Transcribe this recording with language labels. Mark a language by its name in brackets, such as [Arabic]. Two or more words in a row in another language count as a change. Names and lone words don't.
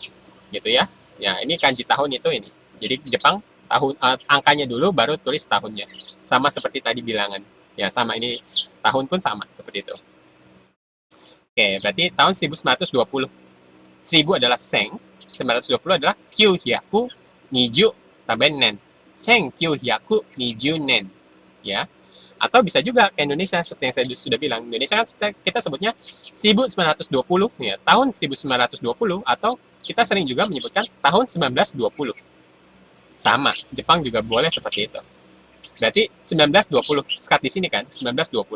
[Indonesian] Ya, ini kanji tahun itu ini. Jadi Jepang tahun angkanya dulu baru tulis tahunnya. Sama seperti tadi bilangan. Ya, sama ini tahun pun sama seperti itu. Oke, berarti tahun 1920. 1000 adalah seng, 920 adalah [Japanese] 九百二十 [Indonesian] tambahin nen. [Japanese] 千九百二十年. [Indonesian] Ya. Atau bisa juga ke Indonesia seperti yang saya sudah bilang. Indonesia kan kita sebutnya 1920 ya, tahun 1920 atau kita sering juga menyebutkan tahun 1920. Sama, Jepang juga boleh seperti itu. Berarti 1920, sekat di sini kan, 1920.